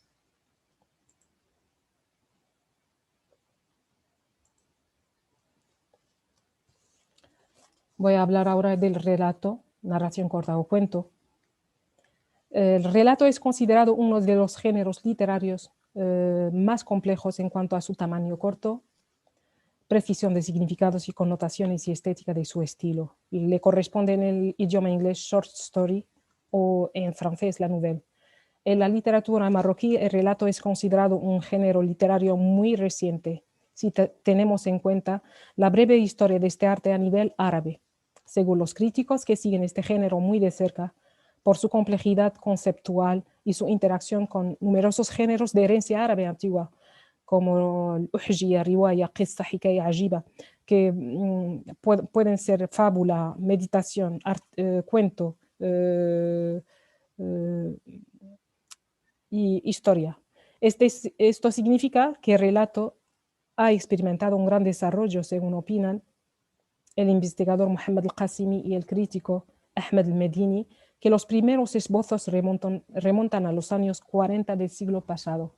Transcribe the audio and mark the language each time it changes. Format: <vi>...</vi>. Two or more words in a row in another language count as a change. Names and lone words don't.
<es>Voy a hablar ahora del relato, narración corta o cuento. El relato es considerado uno de los géneros literarios más complejos en cuanto a su tamaño corto, precisión de significados y connotaciones y estética de su estilo. Le corresponde en el idioma inglés</es> <en>short story</en> <es>o en francés</es> <fr>la nouvelle.</fr> <es>En la literatura marroquí el relato es considerado un género literario muy reciente, si tenemos en cuenta la breve historia de este arte a nivel árabe. Según los críticos que siguen este género muy de cerca, por su complejidad conceptual y su interacción con numerosos géneros de herencia árabe antigua, como el</es> <ar>أحجية، رواية، قصة، حكاية، عجيبة,</ar> <es>que pueden ser fábula, meditación, cuento y historia. Esto significa que el relato ha experimentado un gran desarrollo, según opinan el investigador Mohamed Al-Qasimi y el crítico Ahmed Al-Medini, que los primeros esbozos remontan a los años 40 del siglo pasado.</es>